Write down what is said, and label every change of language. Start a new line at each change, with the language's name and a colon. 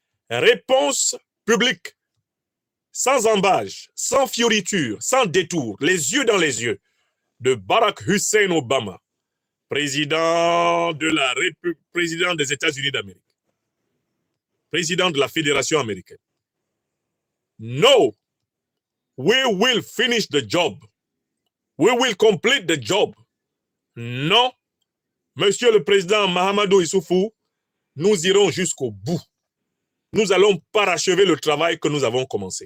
French: Réponse publique, sans embâche, sans fioriture, sans détour, les yeux dans les yeux, de Barack Hussein Obama, président des États-Unis d'Amérique, président de la Fédération américaine.
English: No, we will finish the job. We will complete the job.
French: Non, Monsieur le Président Mahamadou Issoufou, nous irons jusqu'au bout. Nous allons parachever le travail que nous avons commencé.